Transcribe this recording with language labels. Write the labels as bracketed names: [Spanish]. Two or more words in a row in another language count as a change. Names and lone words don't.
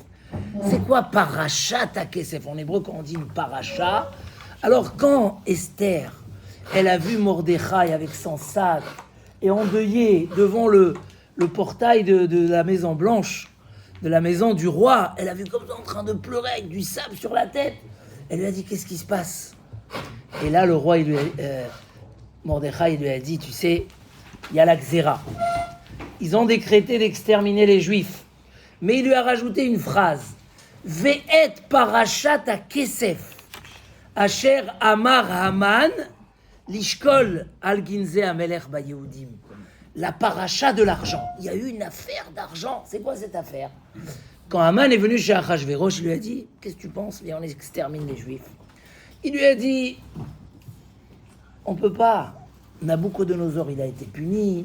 [French] C'est quoi [Hebrew] פרשת הכסף? [French] En hébreu, quand on dit une paracha, alors quand Esther, elle a vu Mordechai avec son sac et endeuillé devant le portail de la Maison Blanche, de la maison du roi, elle a vu comme ça en train de pleurer avec du sable sur la tête. Elle lui a dit, qu'est-ce qui se passe? Et là, le roi, Mordechai, il lui a dit, tu sais, il y a la Xéra. Ils ont décrété d'exterminer les Juifs. Mais il lui a rajouté une phrase. [Hebrew] ואת פרשת הכסף, אשר אמר המן, לשקול על גנזי המלך ביהודים. [French] La paracha de l'argent. Il y a eu une affaire d'argent. C'est quoi cette affaire? Quand Haman est venu chez Achashverosh, il lui a dit, qu'est-ce que tu penses? Viens, on extermine les Juifs. Il lui a dit, on peut pas. Nabuchodonosor, il a été puni.